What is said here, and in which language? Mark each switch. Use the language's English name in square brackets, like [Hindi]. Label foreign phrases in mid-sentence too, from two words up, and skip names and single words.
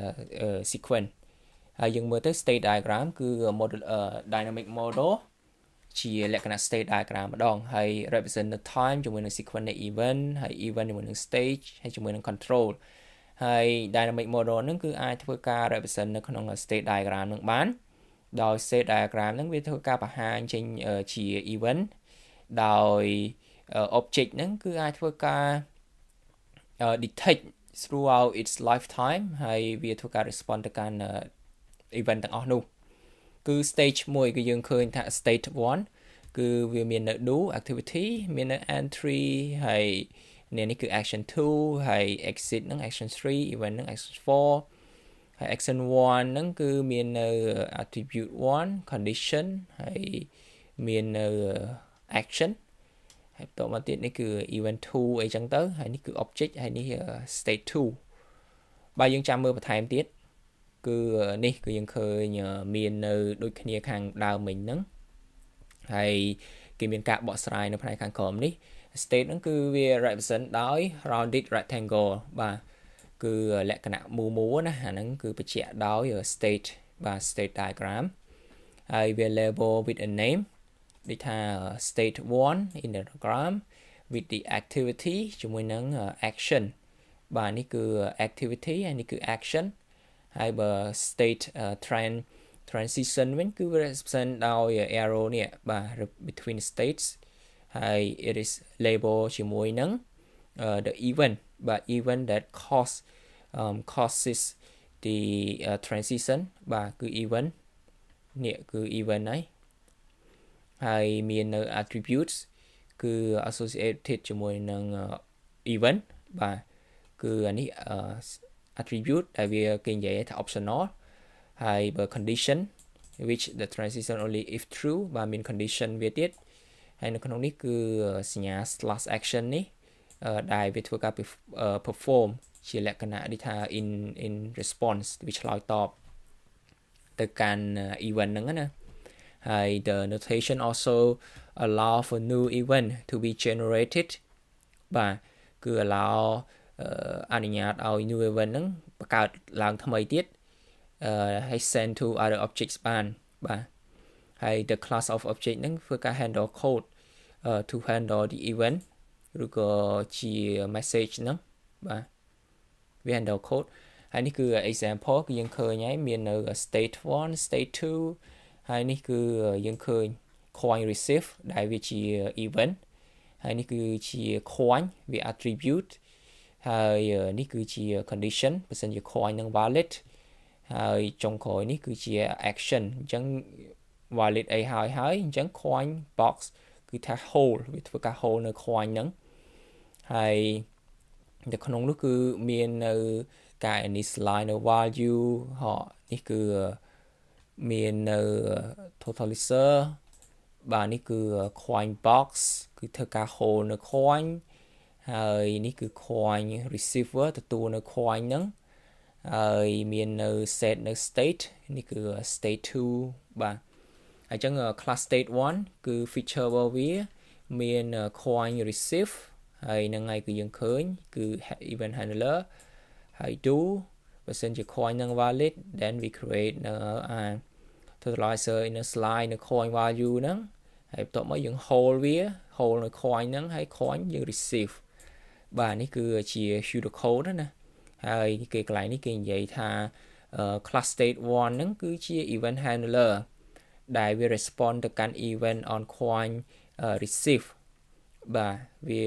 [Khmer] sequence ហើយយើងមើលទៅ [English] state diagram [Khmer] គឺ [English] model dynamic model [Khmer] ជាលក្ខណៈ [English] state diagram [Khmer] ម្ដងហើយ represent នៅ time ជាមួយនឹង sequence នៃ event ហើយ event ជាមួយនឹង stage ហើយជាមួយនឹង control ហើយ [English] dynamic model [Khmer] ហ្នឹងគឺអាចធ្វើការ represent នៅក្នុង [English] state diagram [Khmer] ហ្នឹងបានដោយ [English] state diagram [Khmer] ហ្នឹងវាធ្វើការបង្ហាញចេញជា event ដោយ object ហ្នឹងគឺអាចធ្វើការ [English] detect throughout its lifetime [Khmer] ហើយវាធ្វើការ respond ទៅកាន់ event ទាំងអស់នោះគឺ stage 1គឺយើងឃើញថា stage 1គឺវាមាននៅ [English] do activity [Khmer] មាននៅ entry ហើយនេះគឺ action 2ហើយ exit ហ្នឹង [English] action 3 event [Khmer] ហ្នឹង action 4ហើយ action 1ហ្នឹងគឺមាននៅ [English] attribute 1 condition [Khmer] ហើយមាននៅ action ហើយបន្តមកទៀតនេះគឺ event 2អីចឹងទៅហើយនេះគឺ object ហើយនេះ state 2បើយើងចាំ មើលបន្ថែមទៀតគឺនេះគឺយើងឃើញមាននៅដូចគ្នាខាងដើមមិញហ្នឹងហើយគេមានការបកស្រាយនៅផ្នែកខាងក្រោ មនេះ state ហ្នឹងគឺវា represent ដោយ [English] rounded rectangle [Khmer] បាទគឺលក្ខណៈមូលណាអាហ្នឹង គឺបញ្ជាក់ដោយ state បាទ [English] state diagram [Khmer] ហើយវា [English] label with a name [Khmer] ដូចថា [English] state 1 in the diagram with the activity [Khmer] ជាមួយនឹង action បាទនេះគឺ activity ហើយនេះគឺ action ហើយបើ [English] state transition [Khmer] វិញគឺ represent ដោយ arrow នេះបាទ [English] between states [Khmer] ហើយ [English] it is label [Khmer] ជាមួយនឹង [English] the event but event that causes the transition [Khmer] បាទគឺ event នេះគឺ event ហើយមាននៅ attributes គឺ associated ជាមួយនឹង event បាទគឺអានេះ attribute ដែលវាគេនិយាយថា optional ហើយបើ [English] condition which the transition only if true [Khmer] បាទមាន condition វាទៀតហើយនៅក្នុងនេះគឺសញ្ញា [English] slash action [Khmer] នេះដែលវាធ្វើការ perform ជាលក្ខណៈដូច [English] ថា in response [Khmer] វាឆ្លើយតបទៅកាន់ [English] event [Khmer] ហ្នឹងណាហើយ [English] the notation also allow for new event to be generated [Khmer] បាទគឺ allow អនុញ្ញាតឲ្យ [English] new event [Khmer] ហ្នឹងបង្កើតឡើងថ្មីទៀតហើយ [English] send to other objects [Khmer] បានបាទហើយ [English] the class of object [Khmer] ហ្នឹងធ្វើការ [English] handle code to handle the event [Khmer] ឬក៏ជា message ហ្នឹងបាទវា [English] handle code [Khmer] ហើយនេះគឺ example គឺយើងឃើញហើយមាននៅ [English] state 1 state [Khmer] 2ហើយនេះគឺយើងឃើញ [English] coin receive [Khmer] ដែលវាជា event ហើយនេះគឺជា coin វា attribute ហើយនេះគឺជា condition បើសិនជា coin នឹង valid ហើយចុងក្រោយនេះគឺជា action អញ្ចឹង valid អីហើយអញ្ចឹង [English] coin box [Khmer] គឺថា hold វាធ្វើការ hold នៅ coin ហ្នឹងហើយនៅក្នុង នោះគឺមាននៅការ initialize នៅ value នេះគឺមាននៅ totalizer បាទនេះគឺ [English] coin box [Khmer] គឺ ធ្វើការ hold នៅ coin ហើយនេះគឺ [English] coin receiver [Khmer] ទទួលនៅ coin ហ្នឹងហើយមាននៅ set នៅ state នេះគឺ state 2បាទហើយចឹង [English] class state 1 [Khmer] គឺ feature របស់វាមាន [English] coin receive [Khmer] ហើយហ្នឹងហើយគឺយើងឃើញគឺ [English] event handler [Khmer] ហើយ do បើសិនជា coin ហ្នឹង [English] valid then we create [Khmer] នៅ [English] totalizer in a slide [Khmer] នៅ [English] coin value [Khmer] ហ្នឹងហើយបន្ទាប់មកយើង hold វា hold នៅ coin ហ្នឹងហើយ coin យើង receive បាទនេះគឺជា pseudocode ណាហើយគេកន្លែ ងនេះគេនិយាយថា [English] class state 1 [Khmer] ហ្នឹងគឺជា [English] event handler [Khmer] ដែលវា respond ទៅកាន់ [English] event on coin receive [Khmer] បាទវា